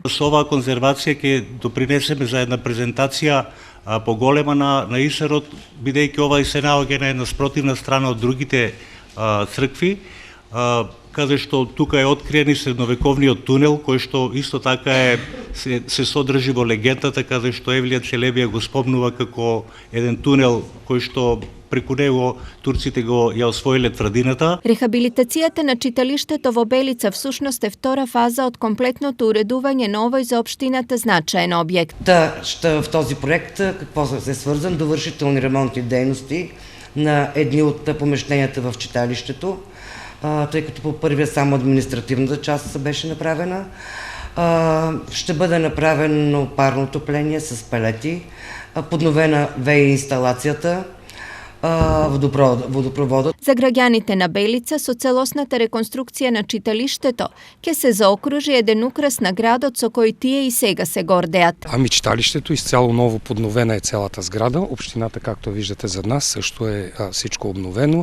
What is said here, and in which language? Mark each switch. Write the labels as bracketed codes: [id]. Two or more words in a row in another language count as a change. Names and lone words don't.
[mk] Со оваа конзервација ќе допринесеме за една презентација поголема на Исарот, бидејќи ова се наоѓа на една спротивна страна од другите цркви, каде што тука е откриен и средновековниот тунел, кој што исто така се содржи во легендата, каде што Евлија Челебија го спомнува како еден тунел кој што преку него турците ја освоиле тврдината. Рехабилитацијата на читалиштето во Белица всушност е втора фаза од комплетното уредување на овој за општината значаен објект. [bg] В този проект какво се свързан? Довършителни ремонтни дейности на едни от помещенията в читалището, тъй като по първия само административната част беше направена. Ще бъде направено парно отопление с пелети, подновена ВЕИ инсталацията, водопроводот. [mk] За граѓаните на Белица со целосната реконструкција на читалиштето ќе се заокружи еден украс на градот со кој тие и сега се гордеат. [bg] Читалиштето изцяло ново подновена е [mk] целата зграда, општината [bg] както виждате зад нас също е всичко обновено.